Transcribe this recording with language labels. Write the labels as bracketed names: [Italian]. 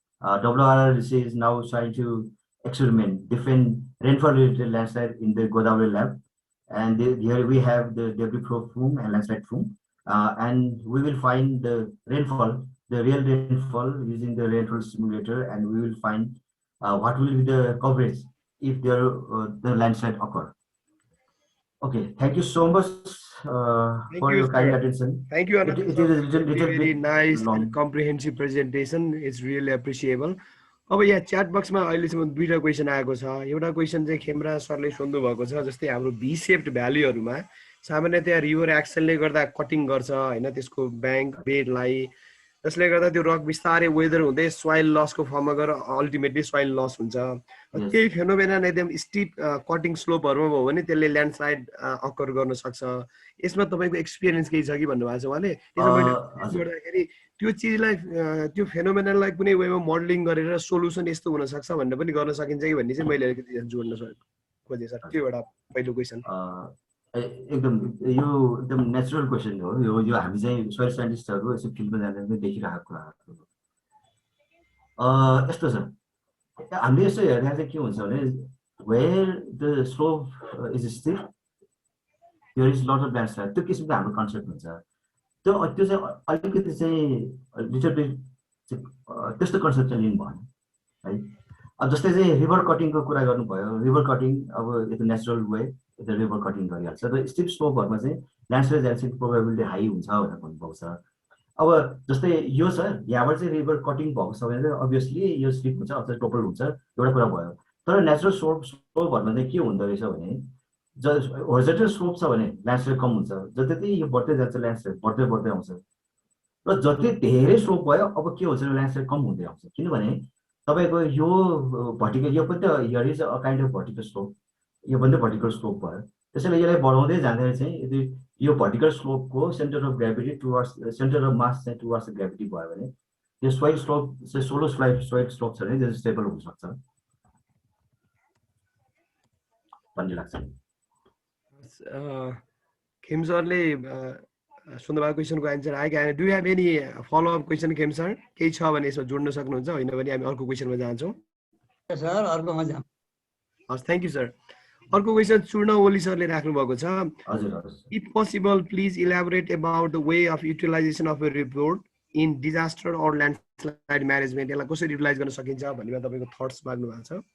[English] WRRC is now trying to experiment different rainfall related landslide in the Godavari lab, and here we have the debris probe plume and landslide plume, and we will find the rainfall, the real rainfall using the rainfall simulator, and we will find what will be the coverage if there the landslide occur. Okay, thank you so much for your kind attention. Thank you, Ananta. It is a little very bit nice long. and comprehensive presentation. It's really appreciable. [Nepali] अब यहाँ chat बक्समा अहिलेसम्म दुईटा question आएको छ। एउटा question चाहिँ खेमरा सरले सोध्नु भएको छ, जस्तै हाम्रो भी शेप्ड भ्यालीहरुमा सामान्यतया रिभर एक्सनले गर्दा कटिङ गर्छ हैन, त्यसको ब्याङ्क बेडलाई, जसले गर्दा त्यो रक बिस्तारै वेदर हुँदै सोइल लसको फर्ममा गएर अल्टिमेटली सोइल लस हुन्छ। केही फेनोमेनन एकदम स्टिप कटिङ स्लोपहरुमा भयो भने त्यसले ल्यान्डस्लाइड अकर गर्न सक्छ। यसमा तपाईको एक्सपीरियन्स केही छ कि भन्नु भएको छ उहाँले? त्यसो गर्दाखेरि त्यो चिजलाई त्यो फेनोमेननलाई कुनै वेमा मोडलिङ गरेर सोलुसन यस्तो हुन सक्छ भन्ने पनि गर्न सकिन्छ कि भन्ने चाहिँ मैले अलिकति जोड्न खोजे सर। त्यो एउटा पहिलो क्वेसन। एकदम यो एकदम नेचुरल क्वेसन हो। यो हामी चाहिँ सोइल साइन्टिस्टहरु यसो फिल्डमा जाँदा पनि देखिरहेको कुराहरु हो। यस्तो छ, हामीले यसो हेर्दा चाहिँ के हुन्छ भने [English] where the slope is steep there is lot of landslide, [Nepali] त्यो किसिमको हाम्रो कन्सेप्ट हुन्छ। त्यो चाहिँ अलिकति चाहिँ लिटल बिट त्यस्तो कन्सेप्ट चाहिँ लिनु भएन है। अब जस्तै चाहिँ रिभर कटिङको कुरा गर्नुभयो, रिभर कटिङ अब यो natural way [English] the river cutting [Nepali] गरिहाल्छ र स्टिप स्लोपहरुमा चाहिँ ल्यान्डस्लाइड जान्सिङको प्रोबेबिलिटी हाई हुन्छ भनेर भन्नुभएको छ। अब जस्तै यो छ, यहाँबाट चाहिँ रिभर कटिङ भएको छ भने अभियसली यो स्लिप हुन्छ अथवा टोपल हुन्छ, एउटा कुरा भयो। तर नेचुरल स्लोपहरुमा चाहिँ के हुँदो रहेछ भने होरिजोन्टल स्लोप छ भने ल्यान्डस्लाइड कम हुन्छ, जति यो बढ्दै जान्छ ल्यान्डस्लाइड बढ्दै बढ्दै आउँछ, र जति धेरै स्लोप भयो अब के हुन्छ ल्यान्डस्लाइड कम हुँदै आउँछ। किनभने तपाईको यो भर्टिकल, यो पनि त [English] here is a kind of vertical slope, [Nepali] यो पनि भर्टिकल स्लोप भयो। त्यसैले यसलाई बढाउँदै जाँदा चाहिँ यदि यो vertical स्लोपको centre of gravity towards centre of मास चाहिँ टुवर्ड्स ग्राभिटी भयो भने यो सोइल स्लोप चाहिँ सोलो सोइल स्लोप छ भने त्यो स्टेबल हुन सक्छ भन्ने लाग्छ। खेम सरले सोध्नु भएको क्वेसनको आन्सर आयो कि? [English] Do you have any follow up question खेम sir? [Nepali] केही छ भने यसो जोड्न सक्नुहुन्छ, होइन भने हामी अर्को क्वेसनमा जान्छौँ। सर अर्कोमा जाम। हस्, थ्यांक यू सर। अर्को क्वेसन चूर्ण ओली सरले राख्नु भएको छ। [English] if possible please elaborate about the way of utilisation of a report in disaster और landslide management, [Nepali] यसलाई कसरी युटिलाइज गर्न सकिन्छ भन्नेमा तपाईको थट्स माग्नु भएको छ।